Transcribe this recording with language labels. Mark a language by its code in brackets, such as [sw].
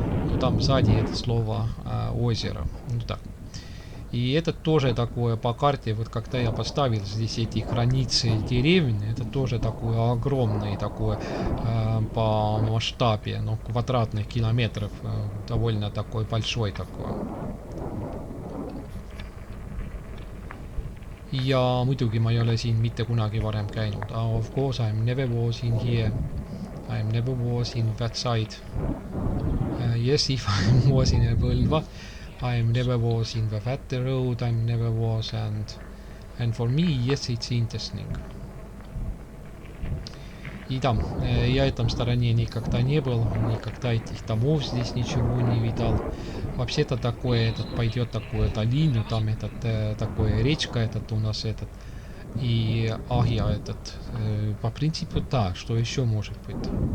[ru] Ну, там сзади это слово озеро. Ну так. И это тоже такое по карте, вот когда я поставил здесь эти границы деревни, это тоже такое огромное такое по масштабе, ну, квадратных километров, довольно такой большой такой. [et] Ja muidugi ma ei ole siin mitte kunagi varem käinud. [en] Of course, I'm never was in here. I'm never was in that side. Yes, if I was in Põlva, I'm never was in the Vätte road, I'm never was, and for me, yes, it's interesting. [ru] И да, я в этом стороне никогда не был, никогда этих домов здесь ничего не видал. Вообще-то такое, этот пойдет такую долину, там этот, такое речка, этот у нас этот, и Ахья этот, по принципу так, что еще может быть.